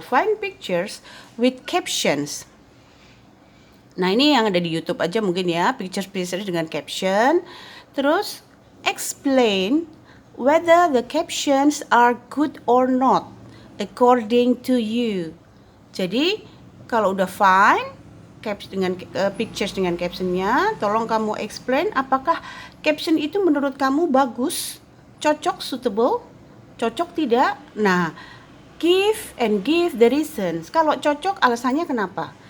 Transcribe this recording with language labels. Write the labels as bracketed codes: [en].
[en] Find pictures with captions. [id] Nah, ini yang ada di YouTube aja mungkin ya, pictures dengan caption. [en] Terus explain whether the captions are good or not according to you. [id] Jadi kalau udah find dengan pictures dengan captionnya, tolong kamu explain apakah caption itu menurut kamu bagus, cocok, suitable, cocok tidak. Nah, [en] give the reasons. [id] Kalau cocok alasannya kenapa?